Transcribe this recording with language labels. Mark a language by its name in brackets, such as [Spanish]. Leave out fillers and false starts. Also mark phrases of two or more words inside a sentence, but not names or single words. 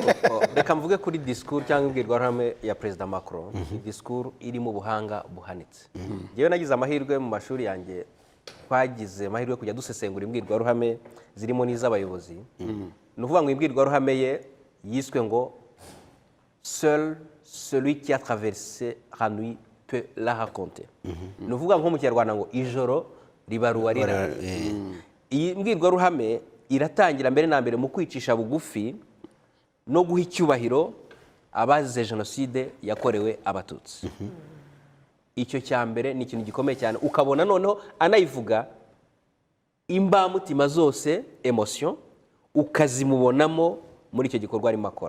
[Kinyarwanda] Reka mvuge kuri discours cyangwa imbwirwaruhame ya Perezida Macron. Discours iri mu buhanga buhanitse. Yewe nagize amahirwe mu mashuri yanjye, twagize amahirwe kujya dusesengura imbwirwaruhame zirimo n'iz'abayobozi. Ni ukuvuga ngo imbwirwaruhame ye yiswe ngo [French] seul celui qui a traversé la nuit peut la raconter. [Kinyarwanda] Ni ukuvuga nko mu Kinyarwanda ngo ijoro ribaruwa rira. Iyi mbwirwaruhame iratangira mbere na mbere mu kwicisha bugufi no guha icyubahiro abazize jenoside yakorewe Abatutsi. Icyo cya mbere ni ikintu gikomeye cyane, ukabona noneho anayivuga imbamutima zose, emotion ukazimubonamo muri icyo gikorwa arimo akora.